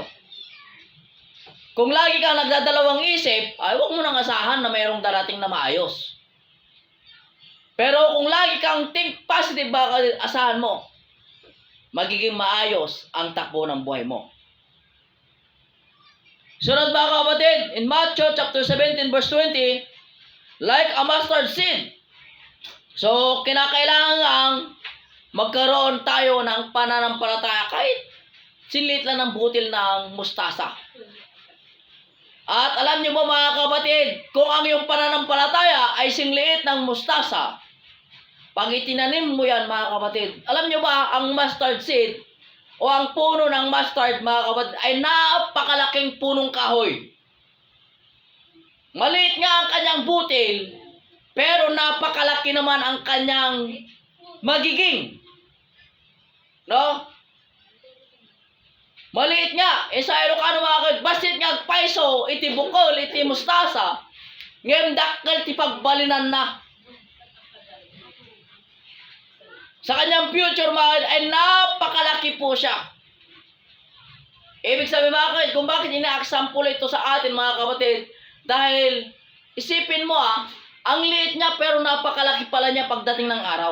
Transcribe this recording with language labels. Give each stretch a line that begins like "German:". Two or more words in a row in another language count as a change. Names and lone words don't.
Filipino: Kung lagi kang nagdadalawang isip, ay huwag mo nang asahan na mayroong darating na maayos. Pero kung lagi kang
English: think positive,
Filipino: baka asahan mo, magiging maayos ang takbo ng buhay mo. Sunod, mga kapatid,
English: in Matthew chapter 17 verse 20, like a mustard seed.
Filipino: So, kinakailangan ang magkaroon tayo ng pananampalataya kahit sinlit lang ng butil ng mustasa. At alam niyo ba, mga kapatid, kung ang iyong pananampalataya ay singliit ng mustasa, pag itinanim mo yan, mga kapatid, alam niyo ba, ang
English: mustard seed
Filipino: o ang puno ng mustard, mga kapatid, ay napakalaking punong kahoy. Maliit nga ang kanyang butil, pero napakalaki naman ang kanyang magiging. No? Maliit nga. Sa Ilocano, mga kapatid,
Iloko: basit nga paiso, iti bukol, iti mustasa, ngayon dakkel ti pagbalinan na.
Filipino: Sa kanyang future, mga kapatid, ay napakalaki po siya. Ibig sabihin, mga kapatid, kung bakit ina-example ito sa atin, mga kapatid, dahil isipin mo, ang liit niya pero napakalaki pala niya pagdating ng araw.